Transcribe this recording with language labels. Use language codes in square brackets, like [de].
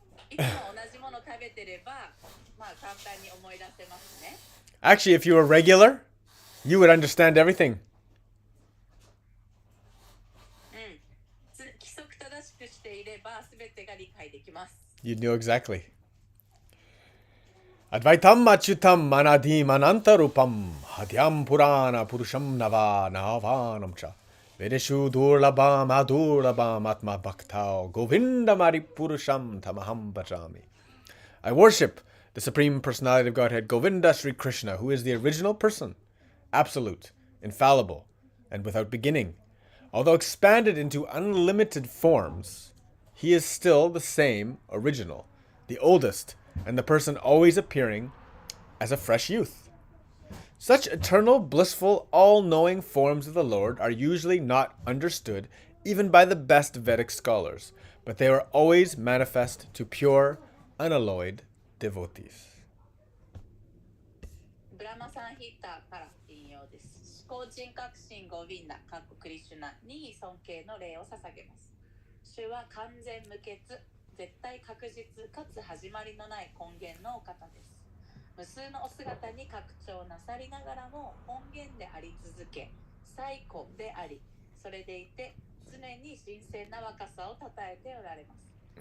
[ja] いつも同じもの食べてれば、簡単に思い出せますね。 [en] Actually, if you were regular, you would understand everything. [ja] 規則正しくしていれば、すべてが理解できます。 [en] You'd know exactly. [sa] Advaitam achutam anadim anantarupam hadyam purana purusham nava navanam cha vedeshu durlabam adurlabam atma bhaktao govindamari purusham tamaham bhajami. [en] I worship the Supreme Personality of Godhead, Govinda Sri Krishna, who is the original person, absolute, infallible, and without beginning. Although expanded into unlimited forms, he is still the same original, the oldest, and the person always appearing as a fresh youth. Such eternal, blissful, all-knowing forms of the Lord are usually not understood even by the best Vedic scholars, but they are always manifest to pure, unalloyed devotees. [ja] ブラマサンヒッターから引用です。思考人格心ゴビンダ、クリシュナに尊敬の礼を捧げます。主は完全無欠、絶対確実かつ始まりのない根源のお方です。無数のお姿に拡張なさりながらも本源であり続け、最古であり、それでいて常に新鮮な若さをたたえておられます。